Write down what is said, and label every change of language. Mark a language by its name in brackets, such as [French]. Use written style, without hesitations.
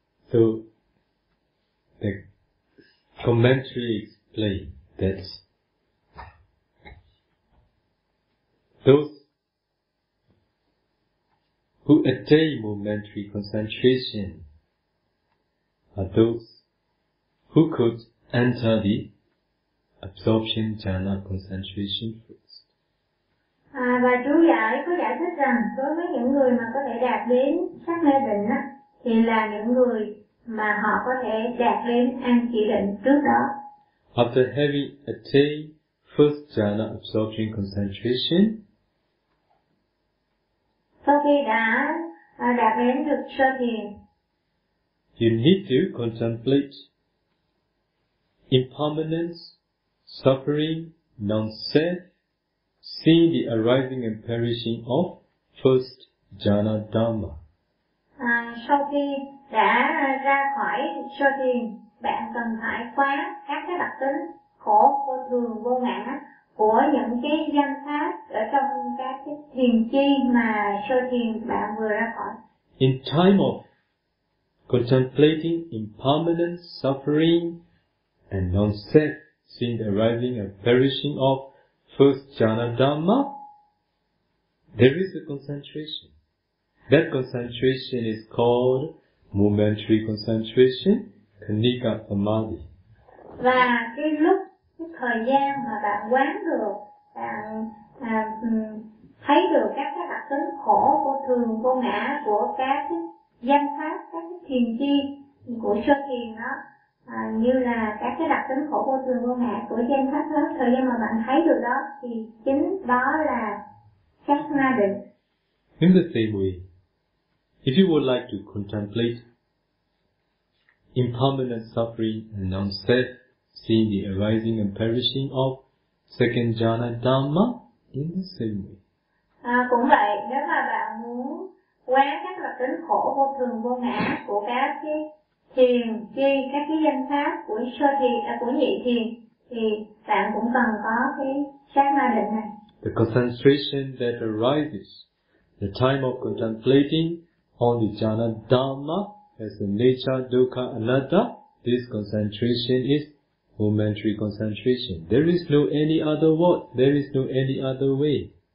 [English] So the commentary explained that those who attain momentary concentration are those who could enter the absorption jhana concentration first. [Vietnamese] À, và chú giải có giải thích rằng đối với những người mà có thể đạt đến sắc na định á thì là những người mà họ có thể đạt đến an chỉ định trước đó. [English] After having attained first jhana absorption concentration, [Vietnamese] sau khi đã đạt đến được sơ thiền, [English] you need to contemplate impermanence, suffering, non-self, see the arising and perishing of first jhana dhamma. [Vietnamese] À, sau khi đã ra khỏi sơ thiền, bạn cần phải quán các cái đặc tính khổ, vô thường, vô ngã của những cái danh pháp ở trong các cái thiền chi mà sơ thiền bạn vừa ra khỏi. [English] In time of contemplating impermanence, suffering, and non-self, seeing the arising and perishing of first jhana dhamma, there is a concentration. That concentration is called momentary concentration, khandika samadhi. [Vietnamese] Và cái lúc, cái thời gian mà bạn quán được, bạn thấy được các cái đặc tính khổ, vô thường, vô ngã của các danh pháp, các cái thiền chi của sơ thiền đó, à, như là các cái đặc tính khổ vô thường vô ngã của danh pháp đó, thời gian mà bạn thấy được đó thì chính đó là sắc na định. [English] In the same way, if you would like to contemplate impermanent suffering and non-self, seeing the arising and perishing of second jhana dhamma, in the same way. [Vietnamese] À, cũng vậy, nếu mà bạn muốn quán các đặc tính khổ vô thường vô ngã của các cái thiền chi, các cái danh pháp của sơ thiền, của nhị thiền, thì bạn cũng cần có cái sát na định này. [English] The concentration that arises, the time of contemplating on the jhana dhamma as the nature, dukkha, anatta, this concentration is momentary concentration. There is no any other word, there is no any other way.